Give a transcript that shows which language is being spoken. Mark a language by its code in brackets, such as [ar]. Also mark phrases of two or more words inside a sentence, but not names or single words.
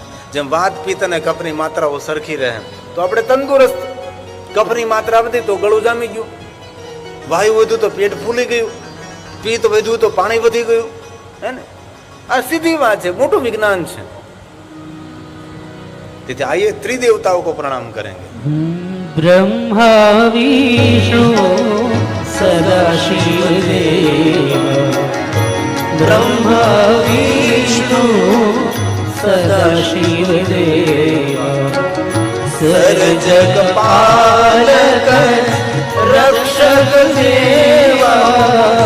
[gu] જેમ વાત, પિત્ત અને કફની માત્રાઓ સરખી રહે તો આપણે તંદુરસ્ત. કફની માત્રા વધી તો ગળું જામી ગયું, વાયુ વધ્યું તો પેટ ફૂલી ગયું, પિત્ત વધ્યું તો પાણી વધી ગયું. હે ને? આ સીધી વાત છે, મોટું વિજ્ઞાન છે. [hi] તેથી આइए त्रिदेवताओं को प्रणाम करेंगे. ब्रह्मा विष्णु सदा शिव देव, ब्रह्मा विष्णु सदा शिव देव, सर्जग पालक रक्षक देवा,